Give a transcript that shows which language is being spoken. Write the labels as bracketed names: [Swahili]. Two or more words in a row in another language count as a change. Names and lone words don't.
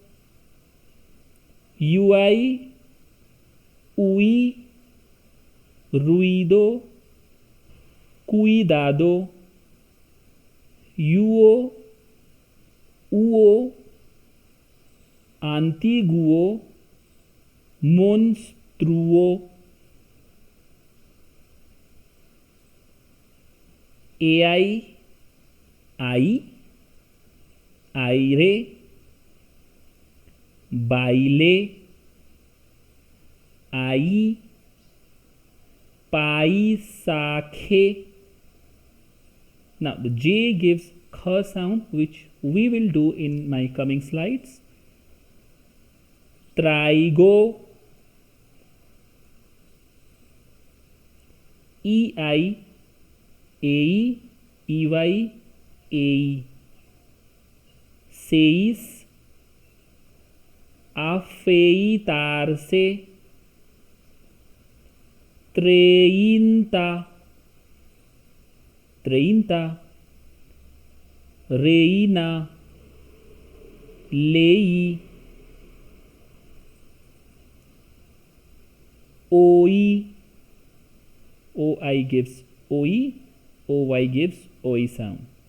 [Spanish] UI, UI, ruido, cuidado. UO, UO, antiguo, monstruo. AI, ai, aire, baile, ai, pai, saje. [English] Now the J gives kh sound, which we will do in my coming slides. [Spanish] Trigo, EI, AE, EY, AE. Seis, afeitarse, treinta, treinta, reina, lei, [English] oi, oi gives oi, oy gives oi sound.